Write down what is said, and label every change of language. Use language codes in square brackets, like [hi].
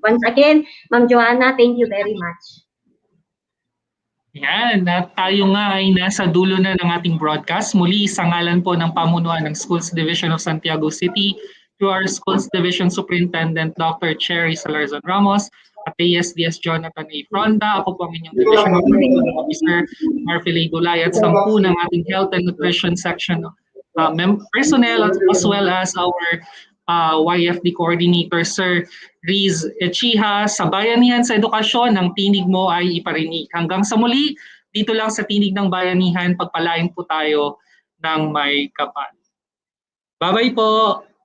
[en] Once again, Ma'am Joanna, thank you very much. [tl] Yan, at tayo nga ay nasa dulo na ng ating broadcast. Muli, sa ngalan po ng pamunuan ng Schools Division of Santiago City, [en] to our [tl] Schools Division Superintendent Dr. Cherry Salarzon Ramos, at ASDS Jonathan A. Fronda, ako po ang inyong Division Operating Officer, Marfil Gulay, at 10 ng ating Health and Nutrition Section personnel, [en] as well as our [tl] YFD Coordinator, Sir Riz Echiha. Sa Bayanihan sa Edukasyon, ang tinig mo ay iparinig. Hanggang sa muli, dito lang sa Tinig ng Bayanihan, pagpalain po tayo ng may kapal. Bye-bye po!